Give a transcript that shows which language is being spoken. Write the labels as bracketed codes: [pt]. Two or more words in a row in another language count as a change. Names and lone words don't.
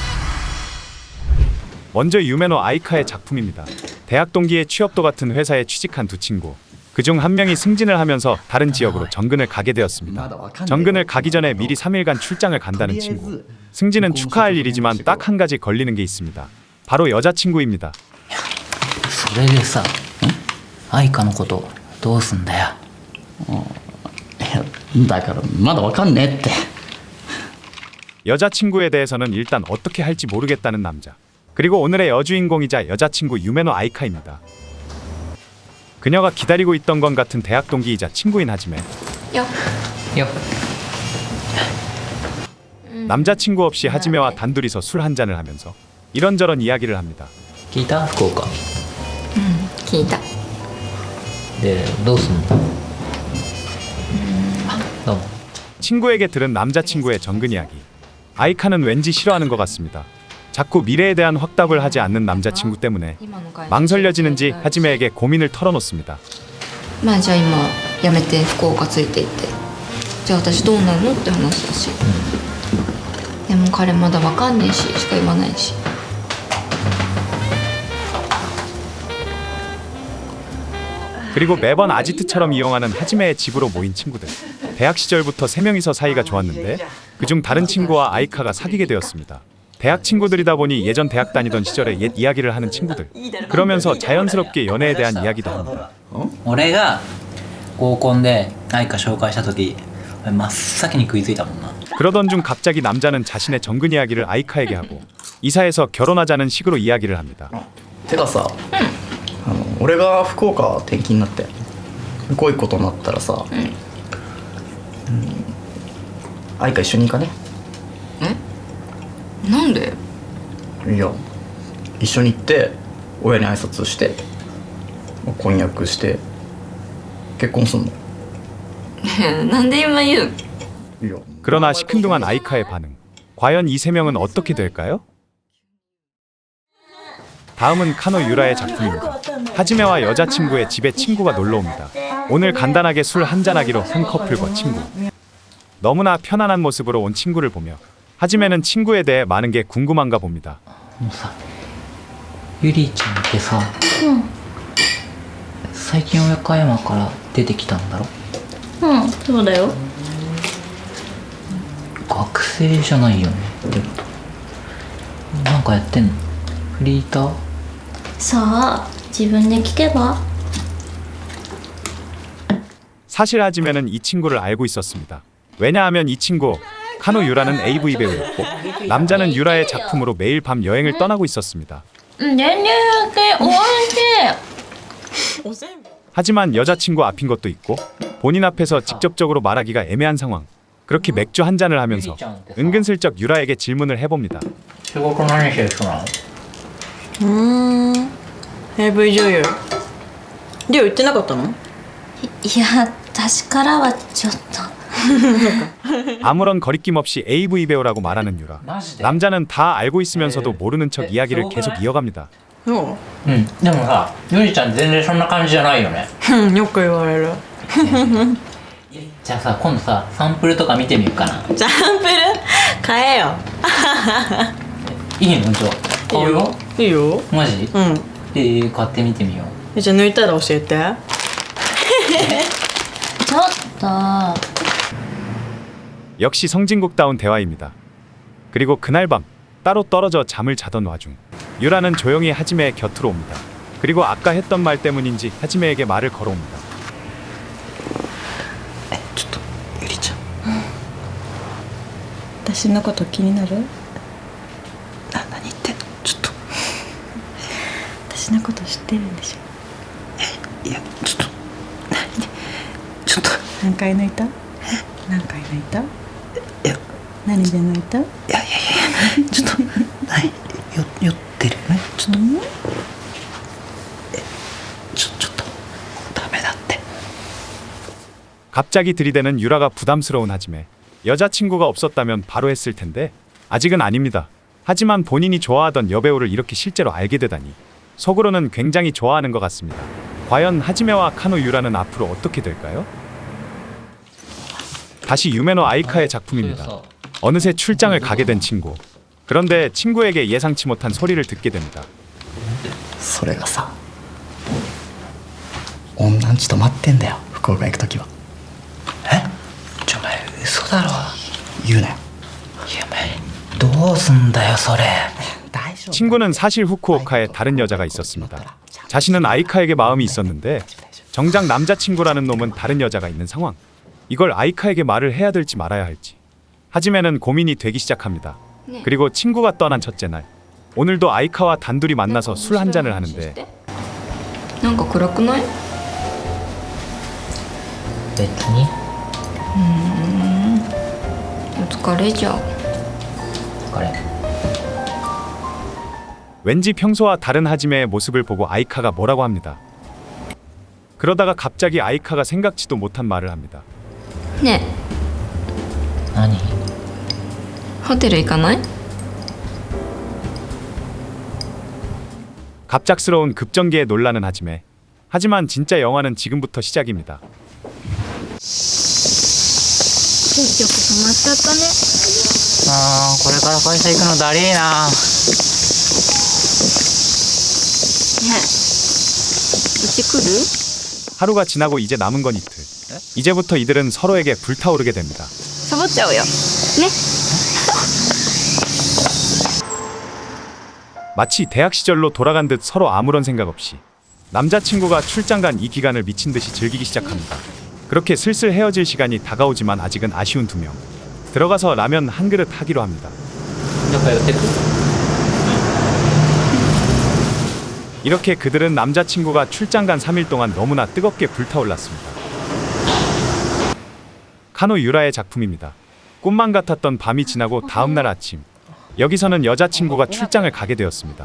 [ko] 먼저 유메노 아이카의 작품입니다. 대학 동기의 취업도 같은 회사에 취직한 두 친구, 그중 한 명이 승진을 하면서 다른 지역으로 정근을 가게 되었습니다. 정근을 가기 전에 미리 3일간 출장을 간다는 친구. 승진은 축하할 일이지만 딱 한 가지 걸리는 게 있습니다. 바로 여자친구입니다. [ja] それでさ、愛花のことどうすんだよ。だからまだわかんねえって。 [ko] 여자친구에 대해서는 일단 어떻게 할지 모르겠다는 남자. 그리고 오늘의 여주인공이자 여자친구 유메노 아이카입니다. 그녀가 기다리고 있던 건 같은 대학 동기이자 친구인 하지메. [ja] よ。 [ko] 남자친구 없이 하지메와 단둘이서 술 한잔을 하면서 이런저런 이야기를 합니다. [ja] 聞いた福岡。聞いた。でどうすんの？どうも。 [ko] 친구에게 들은 남자친구의 정근 이야기. 아이카는 왠지 싫어하는 것 같습니다. 자꾸 미래에 대한 확답을 하지 않는 남자친구 때문에 망설여지는지 하지메에게 고민을 털어놓습니다. [ja] まあじゃあ今やめて福岡ついていって、じゃあ私どうなるのって話だし、でも彼まだわかんねえししか言わないし。 [ko] 그리고 매번 아지트처럼 이용하는 하지메의 집으로 모인 친구들. 대학 시절부터 3명이서 사이가 좋았는데 그중 다른 친구와 아이카가 사귀게 되었습니다. 대학 친구들이다 보니 예전 대학 다니던 시절의 옛 이야기를 하는 친구들. 그러면서 자연스럽게 연애에 대한 이야기도 합니다. [ja] 俺が合コンで愛花紹介した時、真っ先に食いついたもんな。 [ko] 그러던 중 갑자기 남자는 자신의 정근 이야기를 아이카에게 하고 이사해서 결혼하자는 식으로 이야기를 합니다. [ja] てかさ、俺が福岡転勤になってこういうことになったらさ、愛花一緒に行かね。なんで？いや、一緒に行って親に挨拶して婚約して結婚すんの。なんで今言う？いや [ko] 그러나 시큰둥한 아이카의 반응. 과연 이 3명은 어떻게 될까요? 다음은 카노 유라의 작품입니다. 하지메와 여자친구의 집에 친구가 놀러옵니다. 오늘 간단하게 술 한잔하기로 한 커플과 친구. 너무나 편안한 모습으로 온 친구를 보며 하지메는 친구에 대해 많은 게 궁금한가 봅니다. [ja] もうさ、ゆりちゃんってさ、最近岡山から出てきたんだろ？そうだよ。学生じゃないよねってこと。なんかやってんの？フリーター？さあ自分で聞けば。 [ko] 사실 하지메는 이 친구를 알고 있었습니다. 왜냐하면 이 친구 카노 유라는 AV 배우였고 남자는 유라의 작품으로 매일 밤 여행을 떠나고 있었습니다. 하지만 여자친구 앞인 것도 있고 본인 앞에서 직접적으로 말하기가 애매한 상황. 그렇게 맥주 한 잔을 하면서 은근슬쩍 유라에게 질문을 해봅니다. [ja] 仕事何してる人なの？ AV 女優リオ言ってなかったの？いや私からはちょっと。 [ko] 아무런 거리낌 없이 AV 배우라고 말하는 유라. [ja] マジで？ [ko] 남자는 다 알고 있으면서도 모르는 척 이야기를 계속 이어갑니다. [ja] そでもさ、ゆりちゃん全然そんな感じじゃないよね。うよく言われる。じゃあさ、今度さ、サンプルとか見てみようかな。サンプル買えよ。いいの？じゃあ買うよ。いいよ。マジ？うん買ってみてみよう。じゃあ抜いたら教えて。ちょっと。 [ko] 역시 성진국다운 대화입니다. 그리고 그날 밤 따로 떨어져 잠을 자던 와중 유라는 조용히 하지메의 곁으로 옵니다. 그리고 아까 했던 말 때문인지 하지메에게 말을 걸어옵니다. [ja] ちょっとゆりちゃん、私のこと気になる？私のこと知ってるんでしょ。いやちょっとちょっと何回泣いた？何回泣いた？いや何で泣いた？いやちょっと酔ってるよねちょっとちょっとダメだって [ko] 갑자기 들이대는 유라가 부담스러운 하지매 여자친구가 없었다면 바로 했을 텐데 아직은 아닙니다. 하지만 본인이 좋아하던 여배우를 이렇게 실제로 알게 되다니 속으로는 굉장히 좋아하는 것 같습니다. 과연 하지메와 카노 유라는 앞으로 어떻게 될까요? 다시 유메노 아이카의 작품입니다. 어느새 출장을 가게 된 친구. 그런데 친구에게 예상치 못한 소리를 듣게 됩니다. [ja] それがさ女んち泊まってんだよ福岡行く時はえお前嘘だろ言うなよいやお前どうすんだよそれ [ko] 친구는 사실 후쿠오카에 다른 여자가 있었습니다. 자신은 아이카에게 마음이 있었는데 정작 남자친구라는 놈은 다른 여자가 있는 상황. 이걸 아이카에게 말을 해야 될지 말아야 할지. 하지메는 고민이 되기 시작합니다. 그리고 친구가 떠난 첫째 날. 오늘도 아이카와 단둘이 만나서 술 한 잔을 하는데 [ja] なんか暗くない？別にお疲れじゃ。これ [ko] 왠지 평소와 다른 하지메의 모습을 보고 아이카가 뭐라고 합니다. 그러다가 갑자기 아이카가 생각지도 못한 말을 합니다. [ja] ね何え、ホテル行かない？ [ko] 갑작스러운 급전개에 놀라는 하지메. 하지만 진짜 영화는 지금부터 시작입니다. [ja] 結局止まっちゃったね。これから会社行くのだりーなねえ、うち来る？ [ko] 하루가 지나고 이제 남은 건 이틀. 이제부터 이들은 서로에게 불타오르게 됩니다. [ja] サボっちゃおうよ。ね。 [ko] 마치 대학 시절로 돌아간 듯 서로 아무런 생각 없이 남자친구가 출장 간 이 기간을 미친 듯이 즐기기 시작합니다. 그렇게 슬슬 헤어질 시간이 다가오지만 아직은 아쉬운 두 명. 들어가서 라면 한 그릇 하기로 합니다. [ja] どっか寄ってく [ko] 이렇게 그들은 남자친구가 출장 간 3일 동안 너무나 뜨겁게 불타올랐습니다. 카노 유라의 작품입니다. 꿈만 같았던 밤이 지나고 다음날 아침. 여기서는 여자친구가 출장을 가게 되었습니다.